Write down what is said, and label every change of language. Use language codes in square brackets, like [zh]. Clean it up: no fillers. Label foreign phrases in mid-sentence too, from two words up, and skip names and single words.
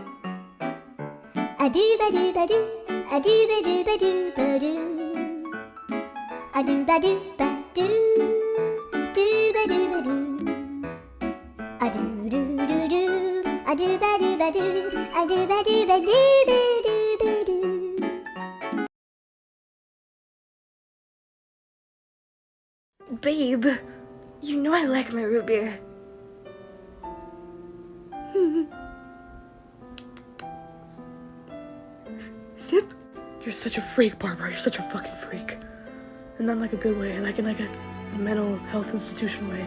[en] a do ba do ba do a do ba do ba do ba do a do ba do ba do ba do ba do a do do do do a do ba do ba do a do ba do ba do ba do ba do. Babe, you know I like my root beer. Sip. You're such a freak, Barbara. You're such a fucking freak. And not in like a good way, like in like a mental health institution way.